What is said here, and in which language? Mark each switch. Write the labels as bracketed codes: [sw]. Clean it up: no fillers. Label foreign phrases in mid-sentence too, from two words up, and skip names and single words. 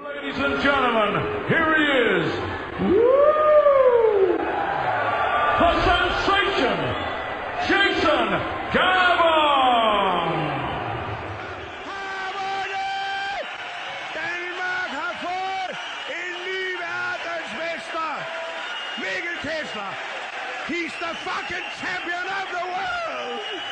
[en] Ladies and gentlemen, here he is. Woo! The sensation, Jason Gavin! [da] Danmark har fået en ny verdensmester. Mikkel Tesla. [en] He's the fucking champion of the world.